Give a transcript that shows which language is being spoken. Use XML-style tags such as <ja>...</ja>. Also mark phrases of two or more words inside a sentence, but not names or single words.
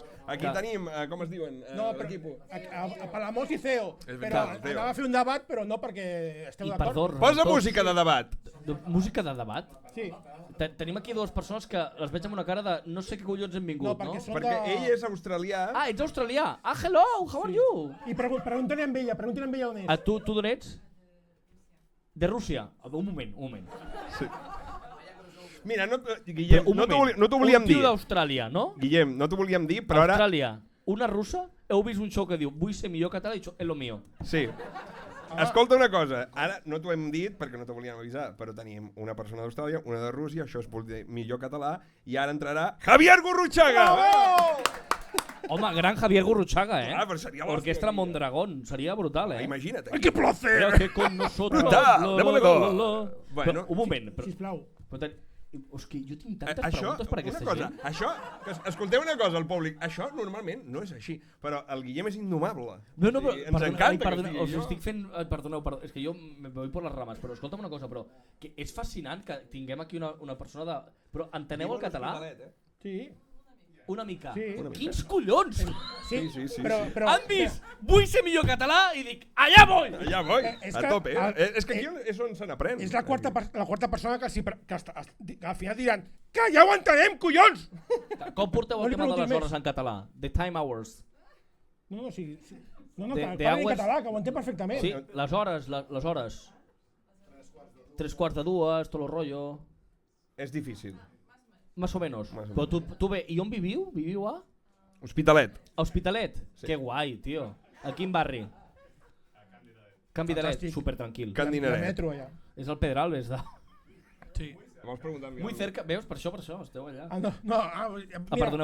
<ca>Aquí tenim, com es diuen? No, però Palamós i CEO. Però anava a fer un debat, però no perquè esteu d'acord. Posa música de debat. Música de debat? Sí. Tenim aquí dues persones que les veig amb una cara de no sé què collons hem vingut, no? Perquè ell és australià. Ah, ets australià.</ca> <en>Ah, hello, how are you?</en> <ca>I pregunten amb ella on és. Tu d'on ets? De Rússia. Un moment. Sí. Mira, Guillem, no t'ho volíem dir. Un tio d'Austràlia, no? Guillem, no t'ho volíem dir, però ara... Austràlia, una russa, heu vist un show que diu vull ser millor català i això és</ca> <es>lo mío.</es> <ca>Sí. Escolta una cosa, ara no t'ho hem dit perquè no t'ho volíem avisar, però tenim una persona d'Austràlia, una de Rússia, això es vol dir millor català, i ara entrarà Javier Gurruchaga! Home, gran Javier Gurruchaga, Ah, però seria Orquestra Mondragón, seria brutal, Imagina't.</ca> <es>¡Ay, qué placer! Que con nosotros... Bueno,</es> <ca>un moment. Sisplau. És que jo tinc tantes preguntes per aquesta gent. Escolteu una cosa al públic, això normalment no és així, però el Guillem és indomable. No, però ens encanta que estic fent... Perdoneu, és que jo</ca> <es>me voy por</es> <ca>les rames, però escolta'm una cosa, però que és fascinant que tinguem aquí una persona de... Però enteneu el català? Sí. Una mica. Sí. Quins collons! Sí. Però han vist, vull ser millor català i dic, allà voy! Allà voy, a tope. És que aquí és on se n'aprèn. És la quarta persona que al final diran que ja ho entenem, collons! Com porteu el tema de les hores en català?</ca> <en>The time hours.</en> <ca>No, sí. No, que parli en català, que ho entenc perfectament. Sí, les hores. 3:45, tot el rotllo. És difícil.</ca> <es>Más o menos.</es> <ca>Però tu bé, i on viviu? Viviu a? Hospitalet. A Hospitalet? Sí. Que guai, tio. A quin barri? Can Vidaret, super tranquil. Can Dineret. Metro allà. És el Pedralbes, de... Sí. Vols preguntar</ca> <es>Muy cerca,</es> <ca>veus? Per això, esteu allà. Mira,</ca>